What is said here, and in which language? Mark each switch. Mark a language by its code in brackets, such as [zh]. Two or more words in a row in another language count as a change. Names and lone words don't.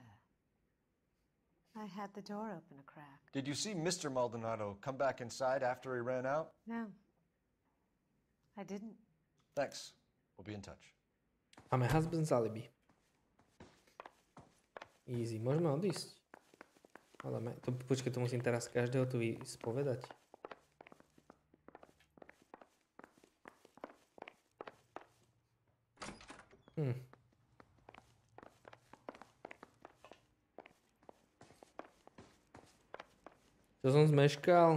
[en] I had the door open a crack. Did you see Mr. Maldonado come back inside after he ran out? No. I didn't. Thanks. We'll be in touch. Máme husband's alibi. Easy. [sk] Môžeme odísť? Ale počkaj, to musím teraz každého tu spovedať. Čo som zmeškal?